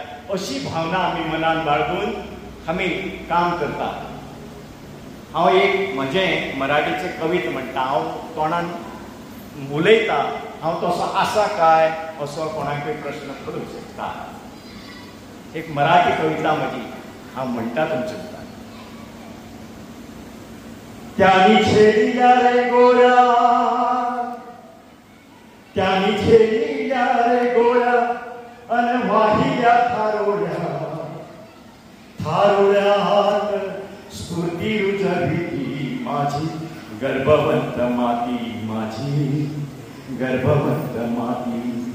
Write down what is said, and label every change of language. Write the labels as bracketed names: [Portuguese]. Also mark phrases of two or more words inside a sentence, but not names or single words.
[Konkani] अशी भावना आमी मनान बाळगून आमी काम करता. हांव एक म्हजें मराठीचें कवित म्हणटा. हांव तोंडान उलयता, हांव तसो आसा काय असो कोणाकय प्रश्न करूंक शकता. एक मराठी कविता म्हजी हांव म्हणटा तुमचे मुखार. [Marathi] त्यांनी छेडिल्या रे गोळ्या, त्यांनी छेडिल्या रे गोळ्या अन वाहिल्या थारोळ्या, थारोळ्यात स्फूर्ती रुजविली माझी गर्भवंत माती, माझी गर्भवंत माती.